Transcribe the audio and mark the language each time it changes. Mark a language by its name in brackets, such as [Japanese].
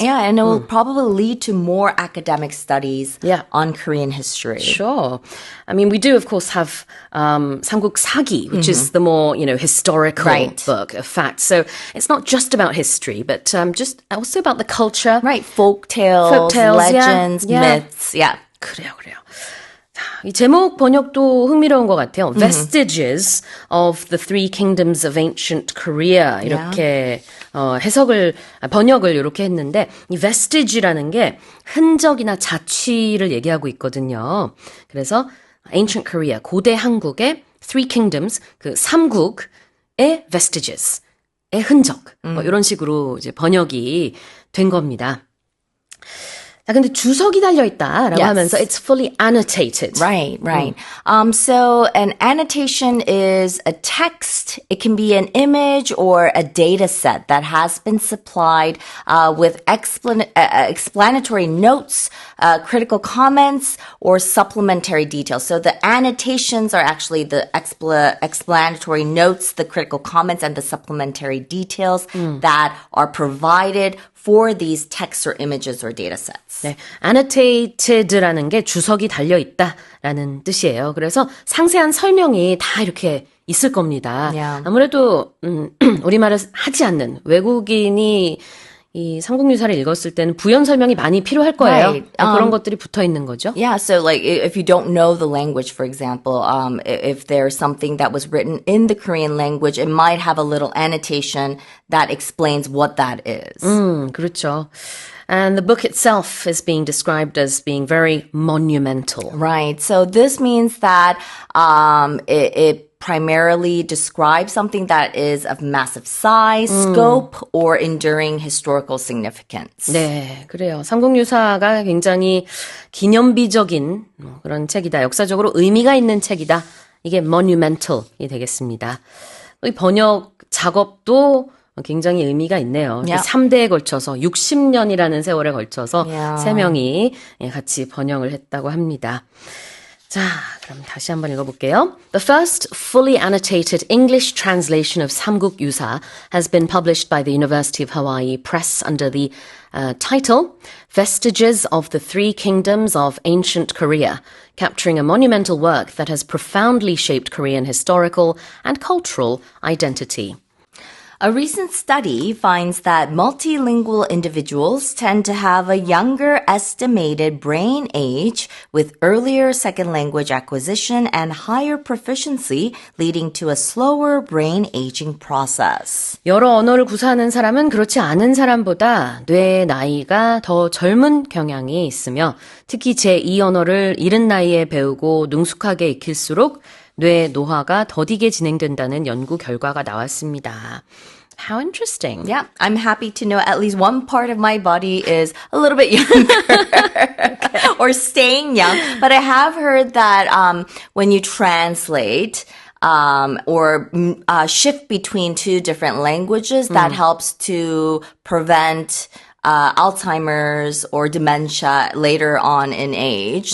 [English] Yeah, and it will probably lead to more academic studies on Korean history. Sure. I mean, we do, of course, have 삼국사기, which is the more, historical book of facts. So it's not just about history, but just also about the culture. Right, folk tales, legends, myths. Yeah. [Korean] 그래요. 이 제목 번역도 흥미로운 것 같아요. Vestiges of the Three Kingdoms of Ancient Korea 이렇게 번역을 이렇게 했는데 이 vestige라는 게 흔적이나 자취를 얘기하고 있거든요. 그래서 Ancient Korea, 고대 한국의 Three Kingdoms, 그 삼국의 vestiges, 의 흔적 이런 식으로 이제 번역이 된 겁니다. 자, 근데 주석이 달려있다라고 하면서 [English] it's fully annotated. Right. So an annotation is a text. It can be an image or a data set that has been supplied with explanatory notes, critical comments, or supplementary details. So the annotations are actually the explanatory notes, the critical comments, and the supplementary details that are provided for these texts or images or data sets. [Korean] 네, annoted라는 게 주석이 달려있다라는 뜻이에요. 그래서 상세한 설명이 다 이렇게 있을 겁니다. 아무래도 우리말을 하지 않는 외국인이 이 삼국유사를 읽었을 때는 부연 설명이 많이 필요할 거예요. 그런 것들이 붙어 있는 거죠. [English] Yeah, so like if you don't know the language, for example, if there's something that was written in the Korean language, it might have a little annotation that explains what that is. [Korean] 그렇죠. [English] And the book itself is being described as being very monumental. Right. So this means that it primarily describes something that is of massive size, scope, or enduring historical significance. [Korean] 네, 그래요. 삼국유사가 굉장히 기념비적인 그런 책이다. 역사적으로 의미가 있는 책이다. 이게 monumental이 되겠습니다. 이 번역 작업도 굉장히 의미가 있네요. 3대에 걸쳐서 60년이라는 세월에 걸쳐서 3명이 같이 번역을 했다고 합니다. 자, 그럼 다시 한번 읽어볼게요. [English] The first fully annotated English translation of 삼국유사 has been published by the University of Hawaii Press under the title Vestiges of the Three Kingdoms of Ancient Korea, capturing a monumental work that has profoundly shaped Korean historical and cultural identity. A recent study finds that multilingual individuals tend to have a younger estimated brain age with earlier second language acquisition and higher proficiency, leading to a slower brain aging process. [Korean] 여러 언어를 구사하는 사람은 그렇지 않은 사람보다 뇌의 나이가 더 젊은 경향이 있으며 특히 제2 언어를 이른 나이에 배우고 능숙하게 익힐수록 뇌 노화가 더디게 진행된다는 연구 결과가 나왔습니다. [English] How interesting. Yeah, I'm happy to know at least one part of my body is a little bit younger or staying young. But I have heard that when you translate or shift between two different languages, that helps to prevent Alzheimer's or dementia later on in age.